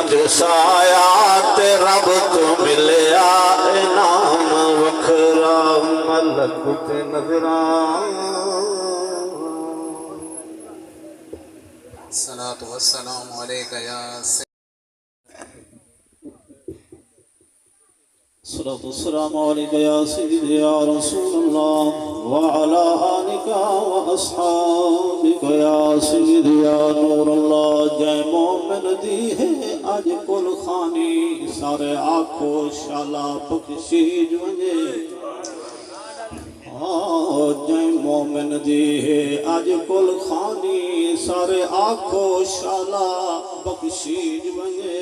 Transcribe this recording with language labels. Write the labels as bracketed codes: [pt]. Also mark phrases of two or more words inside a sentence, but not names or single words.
[skr] وسایا تے رب تو ملیا انعام وکھرا ملک تے نظران [ar] الصلاة والسلام عليك يا سيد الصلاة والسلام عليك يا سيدي يا رسول الله وعلى آلك وأصحابك يا سيدي يا نور الله [skr] جے مومن دی ہے اج کل خانی سارے آکھو شالا بخشی ونجے جے مومن دی ہے اج کل خانی سارے آکھو شالا بخشی ونجے